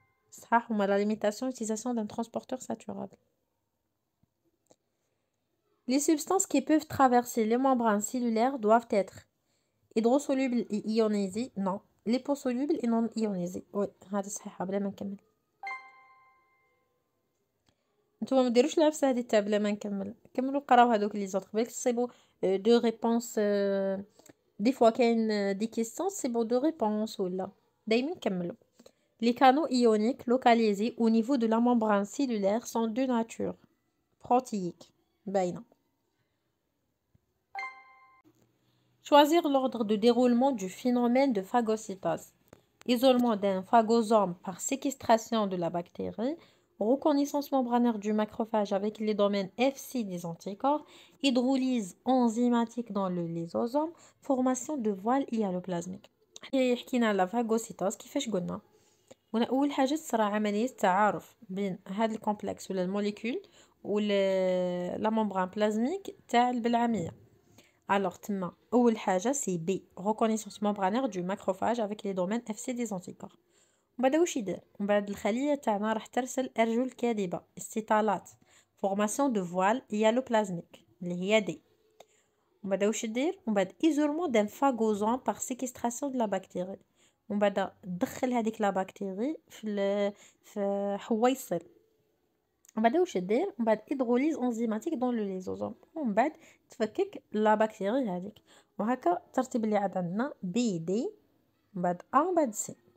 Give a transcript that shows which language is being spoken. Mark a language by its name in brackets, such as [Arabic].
[Arabic] صح، هما [French] la limitation utilisation d'un transporteur saturable. Les substances qui peuvent traverser les membranes cellulaires doivent être hydrosolubles et ionisées non. liposolubles et non ionisées oui، [Arabic] هذه صحيحة بلا ما نكمل. نتوما ما ديروش العفسه هذه تاع بلا ما نكمل، كملوا قراو هذوك لي زوطخ بالك تصيبوا دو ريبونس. دي فوا كاين دي كيسيون تصيبوا دو ريبونس ولا دايما كملوا. [French] Les canaux ioniques localisés au niveau de la membrane cellulaire sont de nature protéique. [Arabic] باينه. [French] Choisir l'ordre de déroulement du phénomène de phagocytose. Isolement d'un phagosome par séquestration de la bactérie, reconnaissance membranaire du macrophage avec les domaines Fc des anticorps, hydrolyse enzymatique dans le lysosome, formation de voile hyaloplasmique. [Arabic] حكينا على الفاغوسيتوز كيفاش قلنا اول حاجه تصرى عمليه تعارف بين هذا الكومبلكس ولا الموليكول ولا لا ممبران بلازميك تاع البلعميه. [French] Alors, [Arabic] تما أول حاجة سي بي [French] reconnaissance membranaire du macrophage avec les domaines FC des anticorps. [Arabic] ومن بعد واش يدير؟ ومن بعد الخلية تاعنا راح ترسل أرجل كاذبة استطالات [French] formation de voile hyaloplasmique [Arabic] اللي هي دي. ومن بعد واش يدير؟ ومن بعد [French] isolement d'un phagosome par séquestration de la bactérie. [Arabic] ومن بعد تدخل هذيك لا بكتيري في حويصل. ومن بعد واش دير؟ ومن بعد هيدروليز انزيماتيك دون لو ليزوزوم، ومن بعد تفكك لا بكتيري هذيك. وهكا الترتيب اللي عاد عندنا بي دي ومن بعد ا ومن بعد سي.